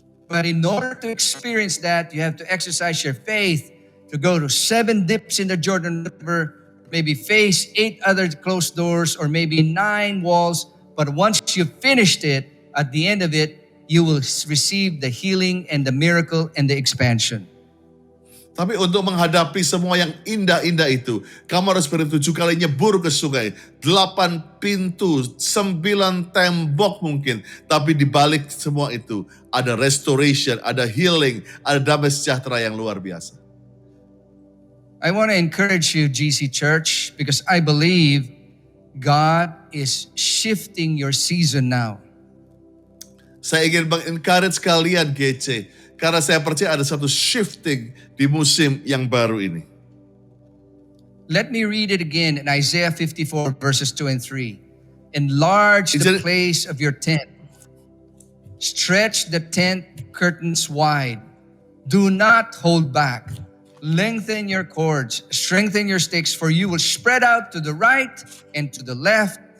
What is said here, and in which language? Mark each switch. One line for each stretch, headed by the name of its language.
English: But in order to experience that, you have to exercise your faith to go to 7 dips in the Jordan River, maybe face 8 other closed doors, or maybe 9 walls. But once you finished it, at the end of it, you will receive the healing and the miracle and the expansion.
Indonesian: Tapi untuk menghadapi semua yang indah-indah itu, kamu harus beri 7 kali nyebur ke sungai, 8 pintu, 9 tembok mungkin. Tapi di balik semua itu, ada restoration, ada healing, ada damai sejahtera yang luar biasa.
English: I want to encourage you, GC Church, because I believe God is shifting your season now.
Indonesian: Saya ingin encourage kalian GC, karena saya percaya ada satu shifting di musim yang baru ini.
English: Let me read it again in Isaiah 54 verses 2 and 3. Enlarge the place of your tent. Stretch the tent curtains wide. Do not hold back. Lengthen your cords. Strengthen your stakes, for you will spread out to the right and to the left.